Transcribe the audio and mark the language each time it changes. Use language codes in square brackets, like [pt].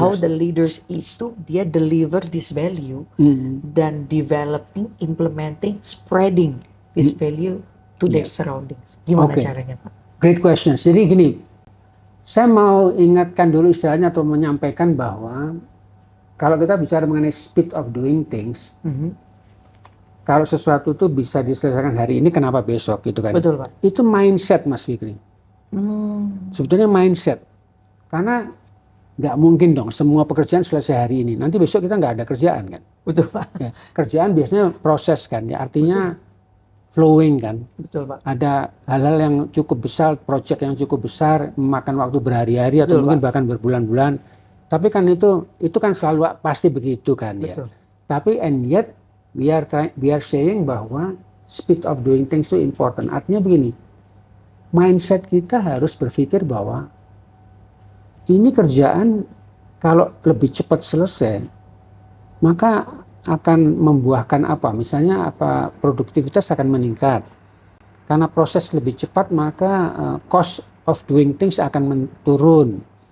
[en] How the leaders itu dia deliver this value dan developing, implementing, spreading this value to their surroundings. [id] Gimana caranya Pak? [en] Great question. [id] Jadi gini, saya mau ingatkan dulu istilahnya atau menyampaikan bahwa kalau kita bicara mengenai speed of doing things, kalau sesuatu itu bisa diselesaikan hari ini, kenapa besok gitu kan? Betul Pak. Itu mindset Mas Fikri. Sebetulnya mindset. Karena nggak mungkin dong semua pekerjaan selesai hari ini. Nanti besok kita nggak ada kerjaan kan? Betul Pak. Ya, kerjaan biasanya proses kan, ya artinya flowing kan. Betul Pak. Ada hal-hal yang cukup besar, project yang cukup besar, memakan waktu berhari-hari atau mungkin bahkan berbulan-bulan. Tapi kan itu kan selalu pasti begitu kan ya. [en] Tapi and yet we are saying bahwa speed of doing things itu important. [id] Artinya begini, mindset kita harus berpikir bahwa ini kerjaan kalau lebih cepat selesai, maka akan membuahkan apa? Misalnya apa, produktivitas akan meningkat. Karena proses lebih cepat, maka cost of doing things akan turun.